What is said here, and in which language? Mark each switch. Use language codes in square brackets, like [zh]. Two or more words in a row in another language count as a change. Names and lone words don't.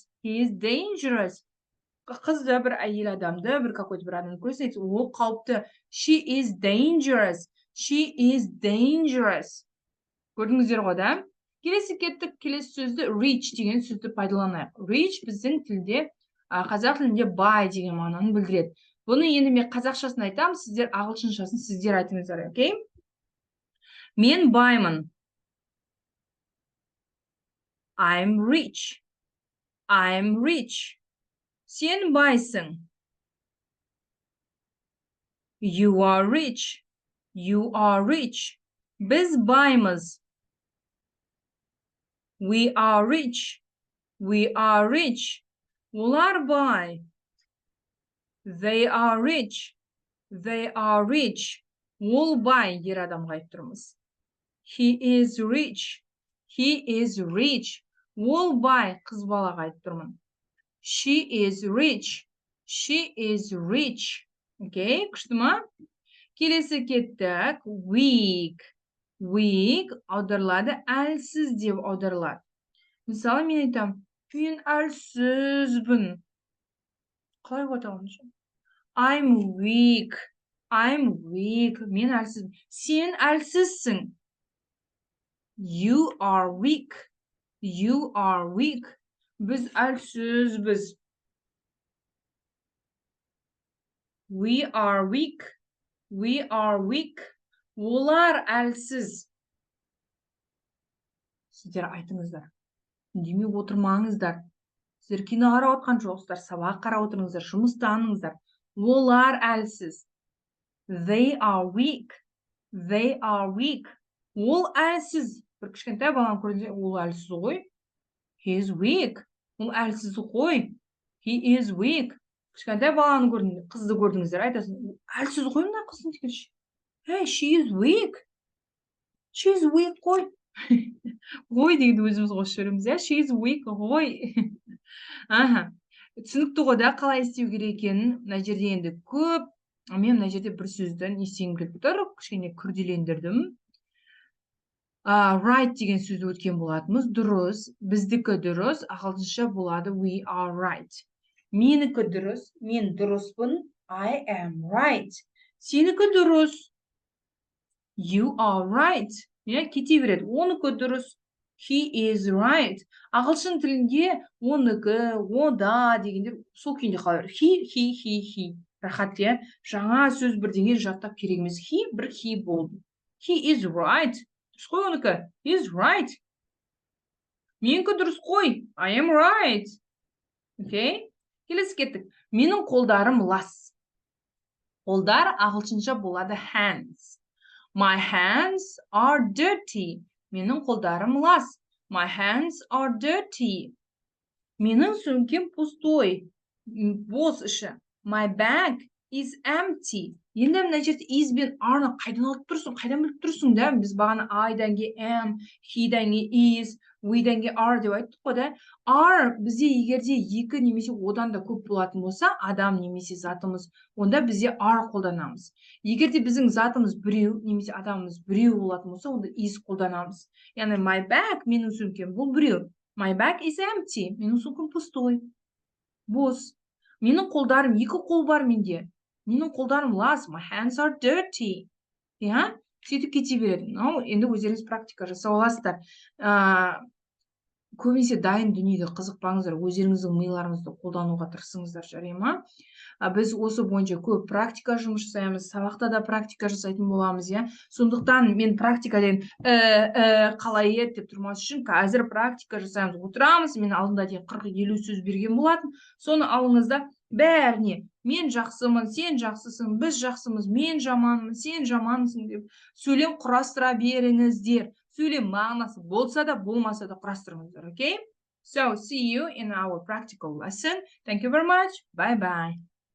[en] He is dangerous. [kk] Қызды, бір әйел адамды, бір какой-то бір адамды көресің, ол қауіпті. [en] She is dangerous. She is dangerous. [kk] Көрдіңіздер ғой да? Келесі кеттік, келесі сөзді rich деген сөзді пайдаланайық. Rich біздің тілде, қазақ тілінде бай деген мағынаны білдіреді. Бұны енді мен қазақшасын айтамын, сіздер ағылшыншасын сіздер айтыңыздар, окей? Мен баймын. [en] I'm rich. I'm rich. [kk] Сен байсың. [en] You are rich. You are rich. [kk] Біз баймыз. [en] We are rich. We are rich. [kk] Олар бай. [en] They are rich. They are rich. [kk] Ол бай, ер адамға айтып тұрмыз. [en] He is rich. He is rich. [kk] Ол бай, қыз балаға айтып тұрмын. [en] She is rich. She is rich. [kk] Окей, күшті ма? Келесі кеттік. Weak. Weak аударылады, әлсіз деп аударылады. Мысалы, мен айтам, мен әлсізбін. Қалай айтамын? [en] I'm weak. I'm weak. [kk] Мен әлсізбін. Сен әлсізсің. [en] You are weak. You are weak. [kk] Біз әлсізбіз. [en] We are weak. We are weak. [kk] Олар әлсіз. Сіздер айтыңыздар. Үндемей отырмаңыздар. Сіздер кино қарап отқан жоқсыздар, сабақ қарап отырыңыздар, жұмыстаныңыздар. Олар әлсіз. [en] They are weak. They are weak. [kk] Ол әлсіз. Бір кішкентай баланы көргенде, ол әлсіз ғой. [en] He is weak. [kk] Ол әлсіз ғой. [en] He is weak. [kk] Кішкентай баланы көргенде, қызды көрдіңіздер, айтасың, әлсіз ғой мына қыздың дегенше. [en] Hey, she is weak. She is weak ғой. [kk] Ғой дегенді өзіміз қосып жібереміз, иә? [en] She is weak ғой. [kk] Түсінікті ғой да, қалай істеу керек екенін. Мына жерде енді көп. Мен мына жерде бір сөзді не істегім келіп тұр, кішкене күрделендірдім. Right деген сөзді өткен болатынбыз. Дұрыс, біздікі дұрыс, ағылшынша болады [en] we are right. [kk] Менікі дұрыс, мен дұрыспын. [en] I am right. [kk] Сенікі дұрыс. [en] You are right. [kk] Кете береді. Оныкі дұрыс. [en] He is right. [kk] Ағылшын тілінде оныкі, ода дегендер сол күйінде қалар. He. Рахат, жаңа сөз бірдеңе жаттап керек емес. Бір he болды. [en] He is right. [kk] Дұрыс қой оныкі. [en] He is right. [kk] Менікі дұрыс қой. [en] I am right. [kk] Окей? Келесі кеттік. Менің қолдарым лас. Қолдар ағылшынша болады hands. [en] My hands are dirty. [kk] Менің қолдарым лас. [en] My hands are dirty. [kk] Менің сөмкем пустой. Бос іші. [en] My bag is empty. [kk] Енді мына жерде is бен are-ны қайдан алып тұрсың? Қайдан біліп тұрсың да? Біз бағана I-дан кейін am, he-дан кейін is, we-дан кейін are деп айттық қой да. Are бізде егерде екі немесе одан да көп болатын болса, адам немесе затымыз, онда бізде are қолданамыз. Егерде біздің затымыз біреу немесе адамымыз біреу болатын болса, онда is қолданамыз. Яғни [en] my bag, [kk] менің сөмкем, бұл біреу. [en] My bag is empty. [kk] Менің сөмкем пустой. Бос. Менің қолдарым, екі қол бар менде. Менің қолдарым лас. [en] My hands are dirty. [kk] Иә? Сөйтіп кете береді. Енді өздеріңіз практика жасап аласыздар. Көбінесе дайын дүниеге қызықпаңыздар. Өздеріңіздің миларыңызды қолдануға тырысыңыздар, жарай ма? Біз осы бойынша көп практика жұмыс жасаймыз, сабақта да практика жасайтын боламыз, иә. Сондықтан мен практика деген қалай еді деп тұрмас үшін қазір практика жасаймыз. Отырамыз, мен алдында дейін 40-50 сөз берген болатын. Соны алыңызда бәріне мен жақсымын, сен жақсысың, біз жақсымыз, мен жаманмын, сен жамансың деп сөйлем құрастыра беріңіздер. Сөйлем мағынасы болса да, болмаса да құрастырыңыздар, okay? [en] So, see you in our practical lesson. Thank you very much. Bye-bye.